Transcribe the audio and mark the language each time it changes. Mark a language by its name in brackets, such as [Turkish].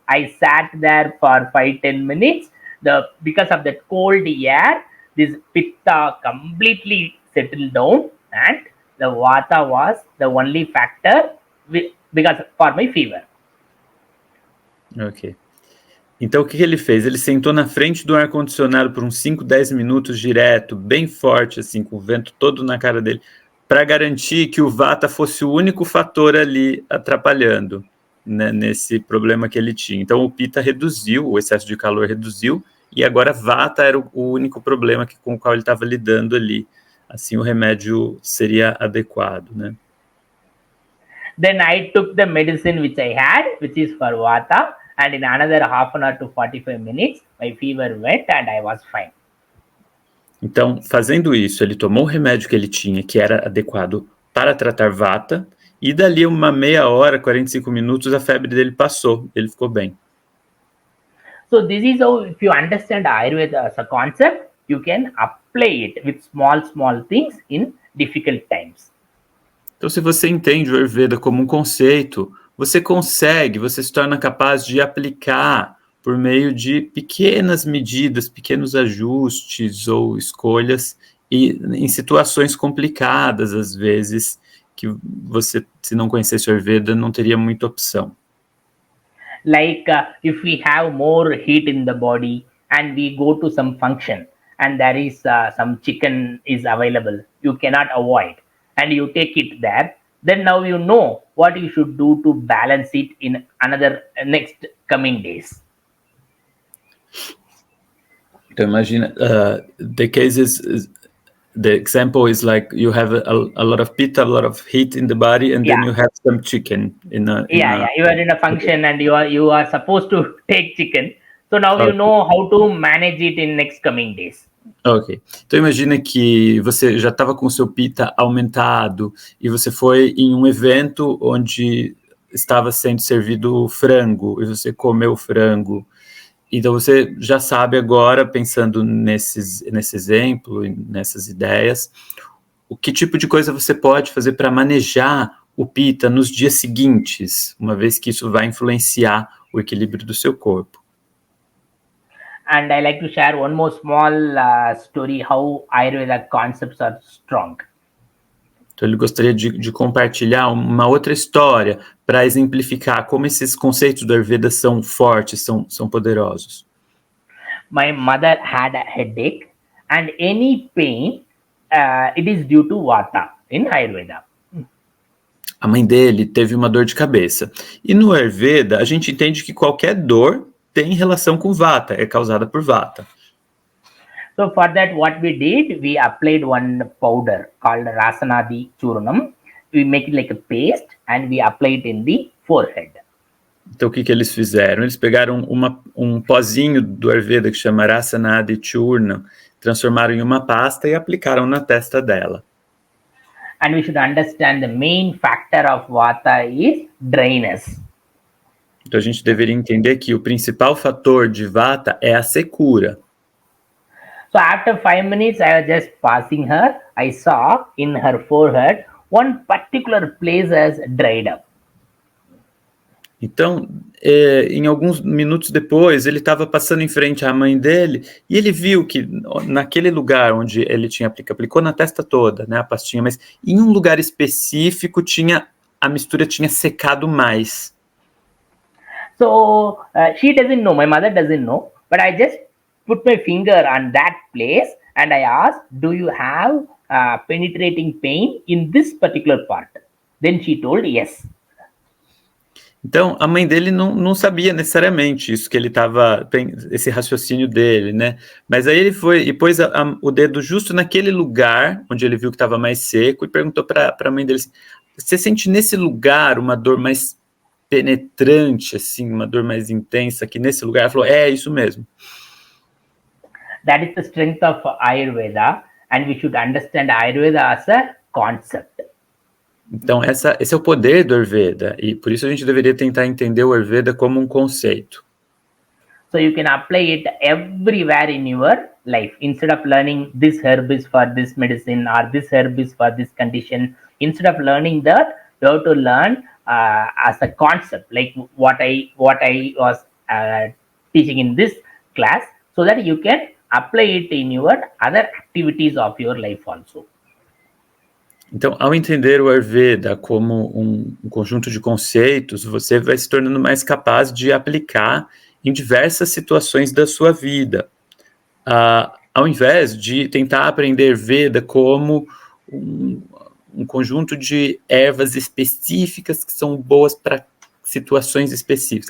[English] I sat there for 5-10 minutes. Because of that cold air, this pitta completely settled down, and the Vata was the only factor because for my fever. [Portuguese] Ok. Então, o que ele fez? Ele sentou na frente do ar-condicionado por uns 5-10 minutos direto, bem forte, assim, com o vento todo na cara dele, para garantir que o Vata fosse o único fator ali atrapalhando, né, nesse problema que ele tinha. Então, o Pitta reduziu, o excesso de calor reduziu, e agora Vata era o único problema com o qual ele estava lidando ali. Assim, o remédio seria adequado, né? [English] Then I took the medicine which I had, which is for Vata, and in another half an hour to 45 minutes, my fever went and I was fine. [Portuguese] Então, fazendo isso, ele tomou o remédio que ele tinha, que era adequado para tratar Vata, e dali uma meia hora, 45 minutos, a febre dele passou, ele ficou bem. [English] So this is how, if you understand Ayurveda as a concept, you can apply it with small things in difficult times. [Portuguese] Então, se você entende o Ayurveda como um conceito, você se torna capaz de aplicar por meio de pequenas medidas, pequenos ajustes ou escolhas em situações complicadas, às vezes, que você, se não conhecesse o Ayurveda, não teria muita opção. [English] Like if we have more heat in the body and we go to some function and there is some chicken is available, you cannot avoid, and you take it there, then now you know what you should do to balance it in another next coming days. [Portuguese] Então imagina, [English] the case is the example is like you have a lot of pitta, a lot of heat in the body, and then Yeah. you have some chicken in a You are in a function and you are supposed to take chicken. So now you Okay. know how to manage it in next coming days. [Portuguese] Ok. Então imagina que você já estava com o seu pita aumentado e você foi em um evento onde estava sendo servido frango e você comeu frango. Então você já sabe agora, pensando nesse exemplo, nessas ideias, o que tipo de coisa você pode fazer para manejar o pita nos dias seguintes, uma vez que isso vai influenciar o equilíbrio do seu corpo. [English] And I like to share one more small story how Ayurveda concepts are strong. [Portuguese] Então ele gostaria de compartilhar uma outra história para exemplificar como esses conceitos do Ayurveda são fortes, são poderosos. [English] My mother had a headache, and any pain, it is due to Vata in Ayurveda. [Portuguese] A mãe dele teve uma dor de cabeça. E no Ayurveda, a gente entende que qualquer dor tem relação com Vata, é causada por Vata. [English] So for that, what we did, we applied one powder called Rasanadi Churnam. We make it like a paste and we apply it in the forehead. [Portuguese] Então, o que eles fizeram? Eles pegaram um pozinho do Ayurveda que chama Rasanadi Churnam, transformaram em uma pasta e aplicaram na testa dela. [English] And we should understand the main factor of Vata is dryness. [Portuguese] Então, a gente deveria entender que o principal fator de Vata é a secura. [English] So after 5 minutes, I was just passing her. I saw in her forehead one particular place has dried up. Então, em alguns minutos depois, ele estava passando em frente à mãe dele e ele viu que naquele lugar onde ele tinha aplicou na testa toda, né, a pastinha, mas em um lugar específico a mistura tinha secado mais. So she doesn't know, my mother doesn't know, but I just put my finger on that place and I asked, do you have penetrating pain in this particular part? Then she told yes. [Portuguese] Então, a mãe dele não sabia necessariamente isso que ele estava, esse raciocínio dele, né? Mas aí ele foi e pôs o dedo justo naquele lugar onde ele viu que estava mais seco e perguntou para a mãe dele assim, você sente nesse lugar uma dor mais penetrante, assim, uma dor mais intensa aqui nesse lugar? Ela falou, é isso mesmo. [English] That is the strength of Ayurveda, and we should understand Ayurveda as a concept. [Portuguese] Então, esse é o poder do Ayurveda, e por isso a gente deveria tentar entender o Ayurveda como um conceito. [English] So you can apply it everywhere in your life. Instead of learning this herb is for this medicine or this herb is for this condition, instead of learning that, you have to learn as a concept, like what I was teaching in this class, so that you can apply it in your other activities of your life also. [Portuguese] Então, ao entender o Ayurveda como um conjunto de conceitos, você vai se tornando mais capaz de aplicar em diversas situações da sua vida, ao invés de tentar aprender Veda como um conjunto de ervas específicas que são boas para situações específicas.